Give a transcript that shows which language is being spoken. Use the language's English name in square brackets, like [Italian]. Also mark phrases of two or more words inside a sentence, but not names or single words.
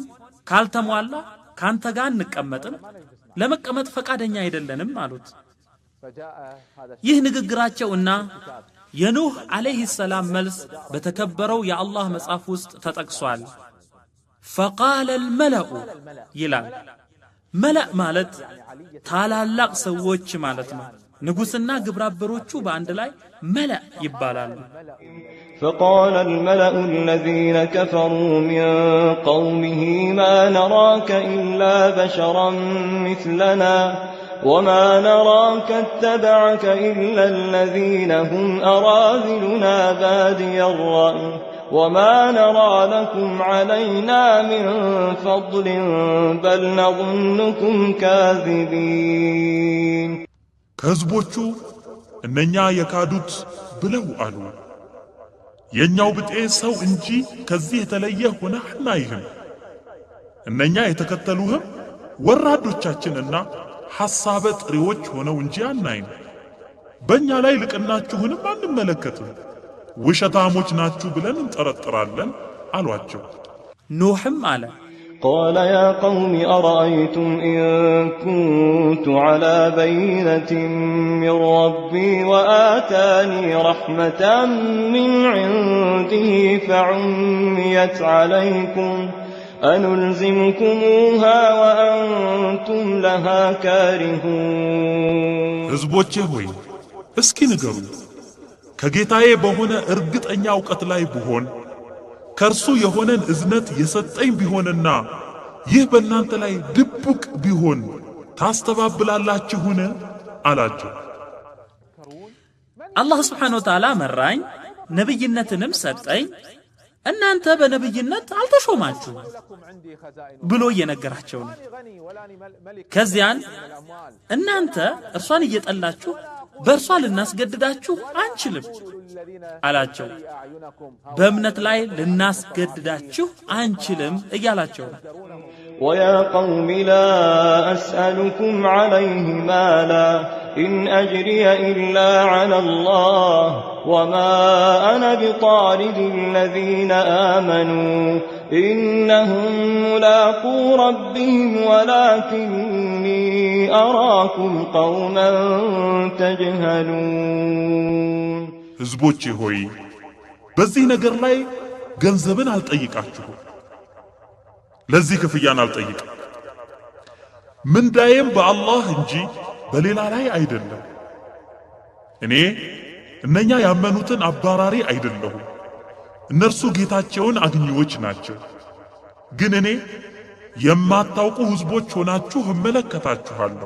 [Amharic] ካልተሟላ ካንተ ጋር እንቀመጥም፣ ለመቀመጥ ፈቃደኛ አይደለንም አሉት። ይህ ንግግራቸውና የኑህ አለይሂ ሰላም መልስ በተከበረው የአላህ መጽሐፍ ውስጥ ተጠቅሷል። [Arabic] فقال الملأ [Amharic] ይላል። መላእ ማለት ታላላቅ ሰዎች ማለት ነው። ንጉስና ግብረአበሮቹ በአንድ ላይ መላእ ይባላሉ። [Arabic] فقال الملأ الذين كفروا من قومه ما نراك إلا بشرا مثلنا وما نراك اتبعك إلا الذين هم أراذلنا بادي الرأي وما نرى لكم علينا من فضل بل نظنكم كاذبين [Amharic] ከሕዝቦቹ እነኛ የካዱት ብለው አሉ፣ የኛው ብጤ ሰው እንጂ ከዚህ የተለየ ሆነህ አናይህም። እነኛ የተከተሉህም ወራዶቻችንና ሐሳበ ጥሪዎች ሆነው እንጂ አናይም። በእኛ ላይ ልቅናችሁንም አንመለከትም። ውሸታሞች ናችሁ ብለን እንጠረጥራለን አሏቸው። ኑሕም አለ [Arabic] قال يا قوم أرأيتم إن كنت على بينة من ربي وآتاني رحمة من عنده فعميت عليكم أنلزمكموها وأنتم لها كارهون [Amharic] ሕዝቦቼ ሆይ እስኪ ንገሩ፣ ከጌታዬ በሆነ እርግጠኛ ዕውቀት ላይ ብሆን ከእርሱ የሆነን እዝነት የሰጠኝ ቢሆንና ይህ በእናንተ ላይ ድቡቅ ቢሆን ታስተባብላላችሁን? አላቸው። አላህ [Arabic] سبحانه وتعالى [Amharic] መራኝ፣ ነብይነትንም ሰጠኝ፣ እናንተ በነብይነት አልተሾማችሁ ብሎ እየነገራቸው ነው። ከዚያን እናንተ እርሷን እየጠላችሁ በእርሷ ልናስገድዳችሁ አንችልም አላቸው። በእምነት ላይ ልናስገድዳችሁ አንችልም እያላቸው ነው። [Arabic] ويا قوم لا أسألكم عليه مالا إن أجري إلا على الله وما أنا بطارد الذين آمنوا إنهم ملاقو ربهم ولكني أراكم قوما تجهلون [Amharic] ሕዝቦቼ ሆይ በዚህ ነገር ላይ ገንዘብን አልጠይቃችሁም፣ ለዚህ ክፍያን አልጠይቅም። ምንዳዬም በአላህ እንጂ በሌላ ላይ አይደለም። እኔ እነኛ ያመኑትን አባራሪ አይደለሁም፣ እነርሱ ጌታቸውን አግኚዎች ናቸው። ግን እኔ የማታውቁ ሕዝቦች ሆናችሁ እመለከታችኋለሁ።